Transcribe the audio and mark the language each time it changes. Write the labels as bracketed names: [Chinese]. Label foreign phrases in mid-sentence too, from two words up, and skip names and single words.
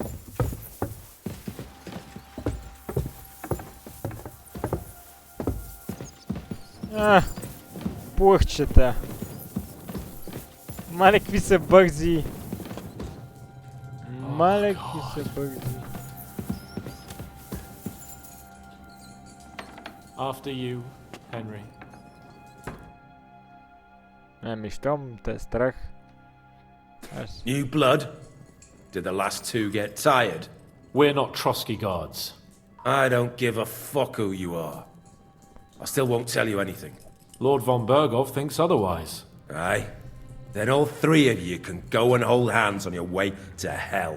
[Bulgarian] Пухчета. Мале, какви са бързи. Мале, какви са бързи. [English] After you, Henry. [Bulgarian] Ами, щом те е страх. [English] New blood? Did the last two get tired? We're not Trotsky guards. I don't give a fuck who you are. I still won't tell you anything. Lord von Bergov thinks otherwise. Aye? Then all three of you can go and hold hands on your way to hell.